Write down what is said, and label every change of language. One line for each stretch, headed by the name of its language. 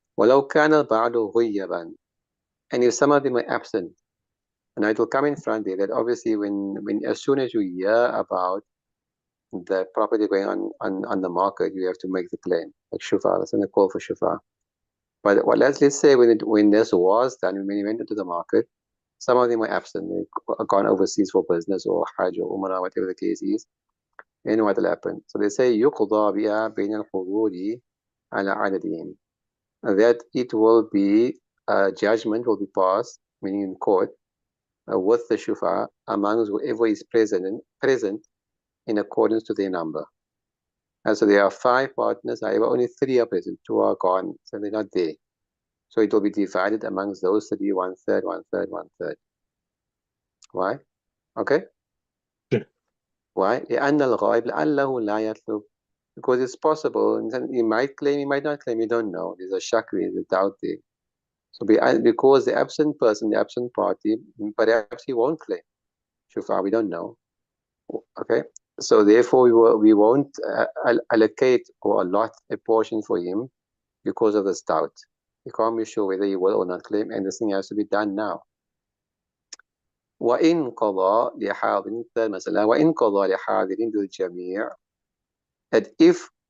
Arabic: ولو كان البعض غيبا,
English: and if some of them are absent, and it will come in front there that obviously when as soon as you hear about the property going on the market, you have to make the claim, like shufa. That's a call for shufa. But let's say when this was done, when you went into the market, some of them were absent. They've gone overseas for business or hajj or umrah, whatever the case is. And what will happen? So they say
Arabic: يقضى بها بين الحضور على عددهم.
English: That it will be judgment will be passed, meaning in court, with the shufa amongst whoever is present in accordance to their number. And so there are 5 partners, however, only 3 are present, 2 are gone, so they're not there. So it will be divided amongst those 3, 1/3, 1/3, 1/3. Why? Okay? Yeah.
Arabic: Why? لأن الغائب لعله لا يطلب.
English: Because it's possible, and he might claim, he might not claim, you don't know. There's a shak, there's a doubt there. So because the absent person, the absent party, perhaps he won't claim. Shufa, we don't know. Okay? So therefore we won't allocate or allot a portion for him because of this doubt. You can't be sure whether he will or not claim, and this thing has to be done now.
Arabic: وإن قضى لحاضر, third مسألة, وإن قضى لحاضر بالجميع,
English: that if